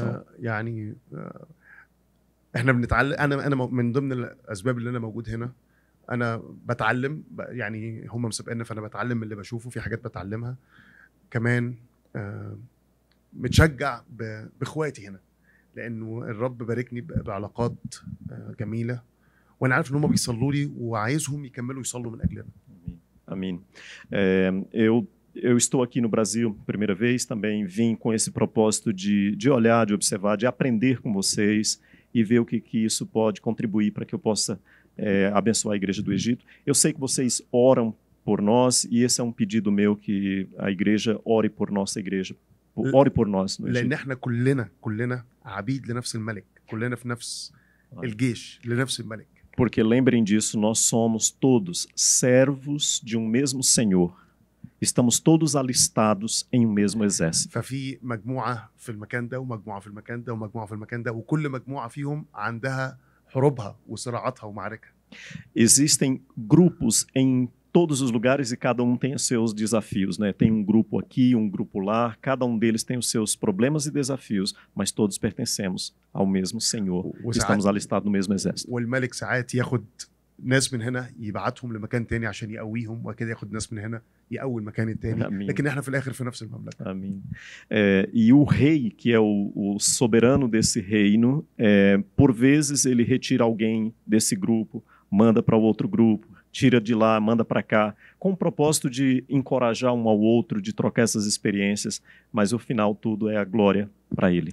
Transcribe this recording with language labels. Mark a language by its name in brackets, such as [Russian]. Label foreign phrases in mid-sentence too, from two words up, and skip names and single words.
[Arabic] فانا يعني احنا بنتعلم. انا من ضمن الاسباب اللي انا موجود هنا انا بتعلم يعني هم مسابقيننا فانا بتعلم من اللي بشوفه في حاجات بتعلمها كمان. متشجع باخواتي هنا لانه الرب باركني بعلاقات جميله وانا عارف ان هم بيصلوا لي وعايزهم يكملوا يصلوا من اجلنا. [Portuguese] Amém. Eu estou aqui no Brasil, primeira vez, também vim com esse propósito de olhar, de observar, de aprender com vocês e ver o que isso pode contribuir para que eu possa abençoar a igreja do Egito. Eu sei que vocês oram por nós e esse é um pedido meu que a igreja ore por nossa igreja, ore por nós no [Arabic] لان [Portuguese] Egito. [Arabic] احنا كلنا عبيد لنفس الملك، كلنا في نفس الجيش لنفس الملك. [Portuguese] Porque lembrem disso, nós somos todos servos de um mesmo Senhor. Estamos todos alistados em um mesmo exército. [Arabic] ففي مجموعه في المكان ده ومجموعه في المكان ده ومجموعه في المكان ده وكل مجموعه فيهم عندها حروبها وصراعاتها ومعاركها. [Portuguese] Existem grupos em todos os lugares e cada um tem os seus desafios, né? Tem um grupo aqui, um grupo lá, cada um deles tem os seus problemas e desafios, mas todos pertencemos ao mesmo Senhor. Estamos alistados no mesmo exército. [Arabic] والملك ساعات ياخد ناس من هنا يبعتهم لمكان تاني عشان يقويهم وكده ياخد ناس من هنا يقوي المكان التاني. لكن احنا في الاخر في نفس المملكه. [Portuguese] Amém. E o rei, que é o soberano desse reino, por vezes ele retira alguém desse grupo, manda para o outro grupo, tira de lá, manda para cá, com o propósito de encorajar um ao outro, de trocar essas experiências, mas o final tudo é a glória para ele.